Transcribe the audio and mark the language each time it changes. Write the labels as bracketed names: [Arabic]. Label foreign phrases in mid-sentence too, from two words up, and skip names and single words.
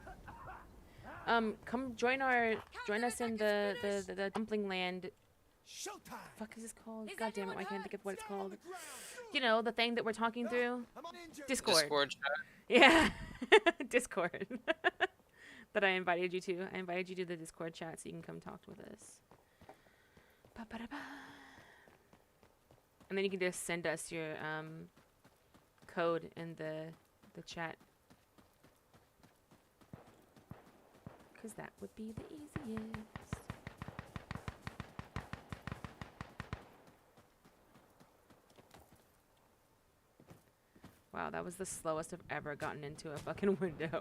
[English] Come join us in the dumpling land. Showtime. Fuck is this called? Is God damn it, everyone why can't I hurt? think of what it's Stay on called? the ground. You know, the thing that we're talking through? I'm uninjured. Discord. Discord chat. Yeah. Discord. That I invited you to. I invited you to the Discord chat so you can come talk with us. Ba-ba-da-ba. And then you can just send us your code in the chat. Because that would be the easiest. Wow, that was the slowest I've ever gotten into a fucking window.